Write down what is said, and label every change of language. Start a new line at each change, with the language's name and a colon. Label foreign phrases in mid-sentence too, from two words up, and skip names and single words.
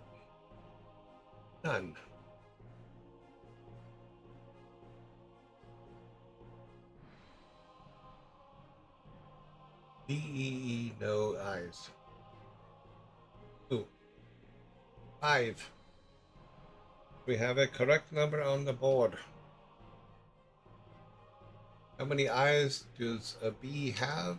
English: None. B-E-E, no eyes. Two. 5. We have a correct number on the board. How many eyes does a bee have?